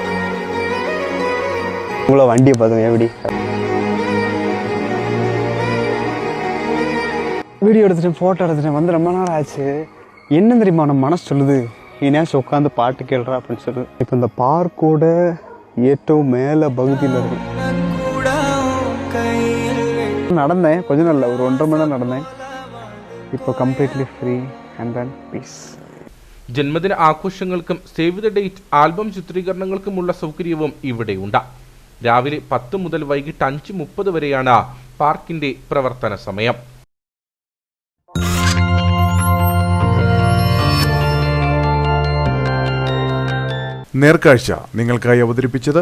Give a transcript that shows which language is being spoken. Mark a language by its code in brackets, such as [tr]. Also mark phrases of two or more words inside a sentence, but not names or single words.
[ta] உங்களை வண்டியை பார்த்துங்க எப்படி வீடியோ எடுத்துட்டேன், ஃபோட்டோ எடுத்துட்டேன். வந்து ரொம்ப நாள் ஆச்சு. என்ன தெரியுமா நம்ம மனசு சொல்லுது, இனியாச்சும் உட்காந்து பாட்டு கேள்றா அப்படின்னு சொல்லுது. இப்போ இந்த பார்க்கோட ഏറ്റവും மேலே பகுதியில் இருக்கு. நடந்தேன் கொஞ்ச நாள், ஒரு 1.5 மணி நேரம் நடந்தேன். [en] இப்போ completely free and then peace. [ml] ജന്മദിന ആഘോഷങ്ങൾക്കും [en] save the date [ml] ആൽബം ചിത്രീകരണങ്ങൾക്കുമുള്ള സൗകര്യവും ഇവിടെയുണ്ട്. രാവിലെ 10 മുതൽ വൈകിട്ട് 5:30 വരെയാണ് പാർക്കിന്റെ പ്രവർത്തന സമയം. നേർക്കാഴ്ച നിങ്ങൾക്കായി അവതരിപ്പിച്ചത്